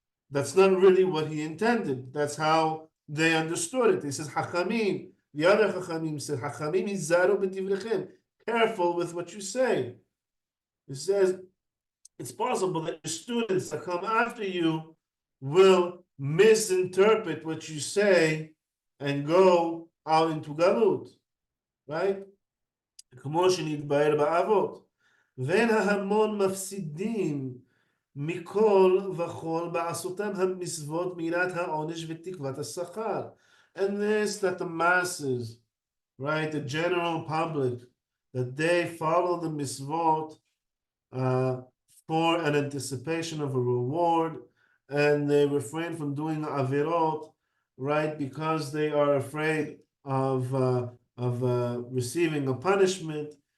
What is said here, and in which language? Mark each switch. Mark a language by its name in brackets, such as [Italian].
[English] That's not really what he intended. That's how they understood it. He says, Hachamim, the other Hachamim said, [Hebrew] Hachamim hizaru b'divrechem. [English] Careful with what you say. He says, it's possible that your students that come after you will misinterpret what you say and go out into galut. [Hebrew] Right? כמו שנתבהר באבות. ואין ההמון מפסידים מכל וכל בעשותם המצוות מיראת העונש ותקוות השכר. [English] And this, that the masses, right, the general public, that they follow the mitzvot for an anticipation of a reward, and they refrain from doing avirot, right, because they are afraid of receiving a punishment.